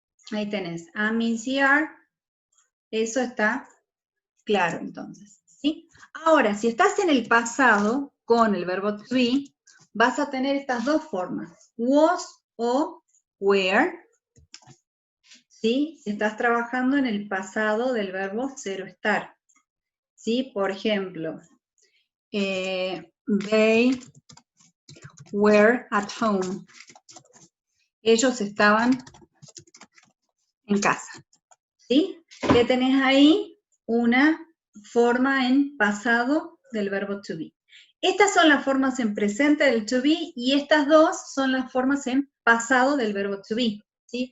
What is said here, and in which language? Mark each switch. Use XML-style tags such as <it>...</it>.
<es>Ahí tenés, am, is y are, eso está claro entonces, ¿sí? Ahora, si estás en el pasado, con el verbo to be, vas a tener estas dos formas, was o were, ¿sí? Si estás trabajando en el pasado del verbo ser o estar, ¿sí?</es> <en>Por ejemplo, they were at home.</en> <es>Ellos estaban en casa, ¿sí? Ya tenés ahí una forma en pasado del verbo to be. Estas son las formas en presente del to be y estas dos son las formas en pasado del verbo to be, ¿sí?</es>